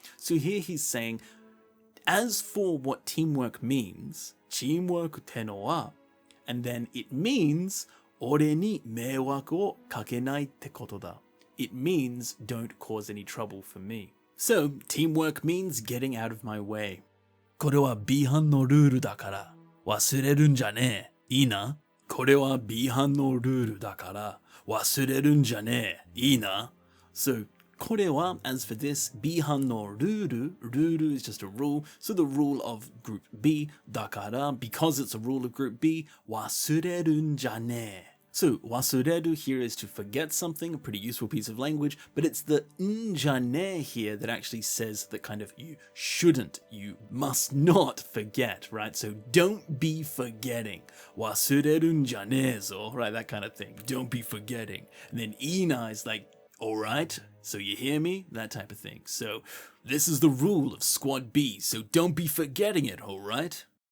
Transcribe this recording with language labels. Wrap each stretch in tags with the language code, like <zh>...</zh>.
<en>So here he's saying, as for what teamwork means,</en> <ja>teamwork te no wa,</ja> <en>and then it means,</en> <ja>ore ni meiwaku o kakenai te koto da.</ja> <en>It means, don't cause any trouble for me. So, teamwork means getting out of my way.</en> <ja>これは B 班のルールだから、忘れるんじゃねえ。いいな。これは B 班のルールだから、忘れるんじゃねえ。いいな。</ja> <en>So, これは, as for this,</en> <ja>B 班のルール,</ja> <en>ruru is just a rule, so the rule of group B, だから, because it's a rule of group B,</en> <ja>忘れるんじゃねえ.</ja> <en>So, 忘れる here is to forget something, a pretty useful piece of language, but it's the んじゃねえ here that actually says that kind of you shouldn't, you must not forget, right? So, don't be forgetting.</en> <ja>忘れるんじゃねえぞ, right?</ja> <en>That kind of thing. Don't be forgetting. And then いいな is like, alright, so you hear me? That type of thing. So, this is the rule of Squad B, so don't be forgetting it, alright?</en>